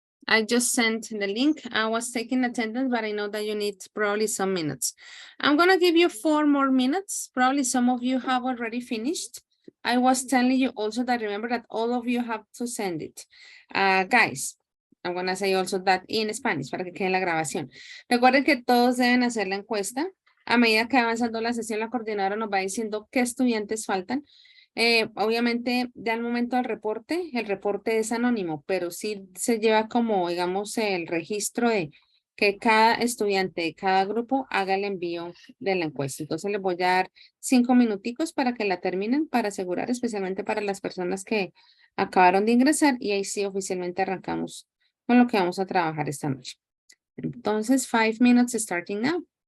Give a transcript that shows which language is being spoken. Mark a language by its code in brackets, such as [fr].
[en] I just sent the link. I was taking attendance, but I know that you need probably some minutes. I'm going to give you 4 more minutes. Probably some of you have already finished. I was telling you also that remember that all of you have to send it. Guys, I'm going to say also that in Spanish [es] para que quede en la grabación. Recuerden que todos deben hacer la encuesta. A medida que va avanzando la sesión, la coordinadora nos va diciendo qué estudiantes faltan. Obviamente, ya al momento del reporte, el reporte es anónimo, pero sí se lleva como, digamos, el registro de que cada estudiante de cada grupo haga el envío de la encuesta. Entonces, les voy a dar 5 minuticos para que la terminen, para asegurar, especialmente para las personas que acabaron de ingresar, y ahí sí oficialmente arrancamos con lo que vamos a trabajar esta noche. [en] Entonces, 5 minutes starting now.